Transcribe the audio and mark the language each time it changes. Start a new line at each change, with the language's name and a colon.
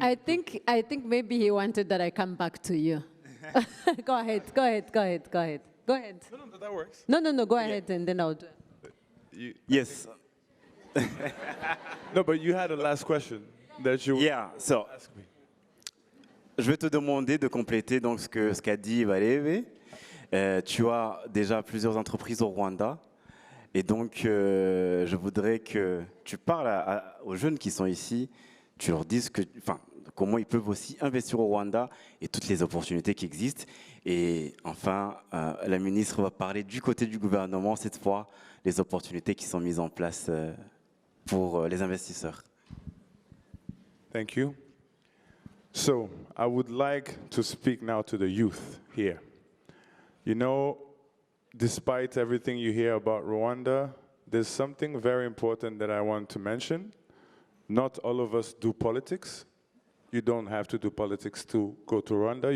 English: I think maybe he wanted that I come back to you. Go ahead. No, that works. No, go ahead, and then I'll do it. Yes. No, but you had a last question that you so, ask me.
French: Je vais te demander de compléter donc ce qu'a dit Valévé. Tu as déjà plusieurs entreprises au Rwanda. Et donc, je voudrais que tu parles aux jeunes qui sont ici, tu leur dises comment ils peuvent aussi investir au Rwanda et toutes les opportunités qui existent. Et enfin, la ministre va parler du côté du gouvernement, cette fois, les opportunités qui sont mises en place pour les investisseurs.
English: Thank you. So, I would like to speak now to the youth here. You know, despite everything you hear about Rwanda, there's something very important that I want to mention. Not all of us do politics. You don't have to do politics to go to Rwanda.